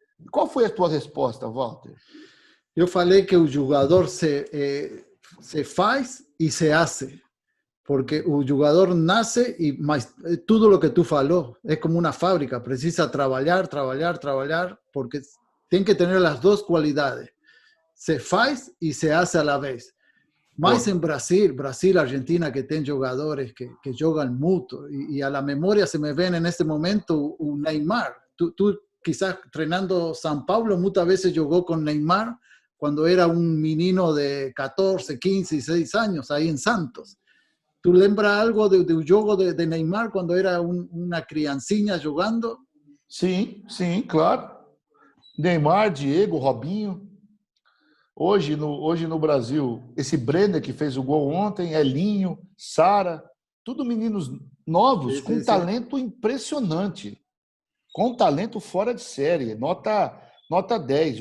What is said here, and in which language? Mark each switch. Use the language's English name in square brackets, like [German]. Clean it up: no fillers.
[Portuguese] Qual foi a tua resposta, Walter? Eu falei que o jogador se faz e [Spanish] se hace. [Portuguese] Porque o jogador nace [Spanish] y todo lo que tú falou es como una fábrica, precisa trabajar, porque tiene que tener las dos cualidades. Se faz y se hace a la vez. Más en Brasil, Argentina, que tienen jugadores que juegan mucho, y a la memoria se me ven en este momento un Neymar. Tú quizás entrenando São Paulo muchas veces jugó con Neymar cuando era un menino de 14, 15, 16 años ahí en Santos. ¿Tú lembras algo de un juego de Neymar cuando era una criancinha jogando? [Portuguese] Sim, claro. Neymar, Diego, Robinho. Hoje no Brasil, esse Brenner que fez o gol ontem, Elinho, Sara, tudo meninos novos com talento impressionante, com talento fora de série, nota 10.